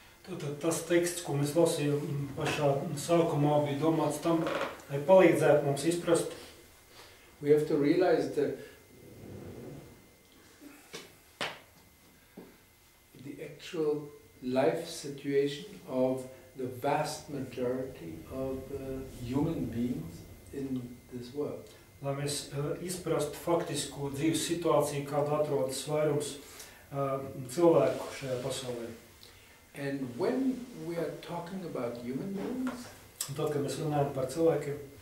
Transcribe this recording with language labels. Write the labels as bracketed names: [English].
[Latvian] Tātad tas teksts, ko mēs lasījām pašā sākumā, bija domāts tam, lai palīdzētu mums izprast. [English] We have to realize that the actual life situation of the vast majority of human beings in this world. [Latvian] Lai mēs izprastu faktisko dzīves situāciju, kāda atrodas vairums cilvēku šajā pasaulē. [English] And when we are talking about human beings, [Latvian] Un tad, kad mēs runājam par cilvēkiem,